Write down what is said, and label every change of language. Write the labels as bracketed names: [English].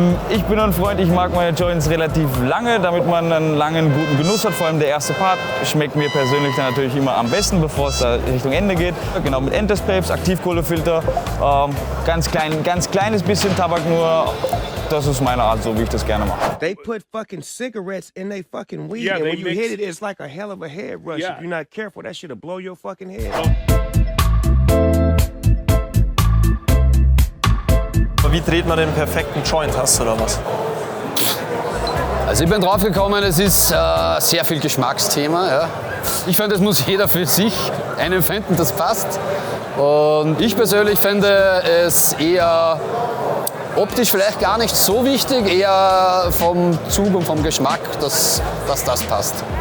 [German] Ich bin ein Freund, ich mag meine Joints relativ lange, damit man einen langen, guten Genuss hat. Vor allem der erste Part schmeckt mir persönlich dann natürlich immer am besten, bevor es da Richtung Ende geht. Genau, mit Enterspapes, Aktivkohlefilter, ganz kleines bisschen Tabak nur. Das ist meine Art, so wie ich das gerne mache. [English] They put fucking cigarettes in they fucking weed, and when you hit it, it's like a hell of a head rush. If you're not careful, that shit'll blow your fucking head. [German] Wie dreht man den perfekten Joint? Hast du da was? Also ich bin drauf gekommen, es ist sehr viel Geschmacksthema. Ja. Ich finde, das muss jeder für sich einen finden, das passt. Und ich persönlich finde es eher optisch vielleicht gar nicht so wichtig, eher vom Zug und vom Geschmack, dass das passt.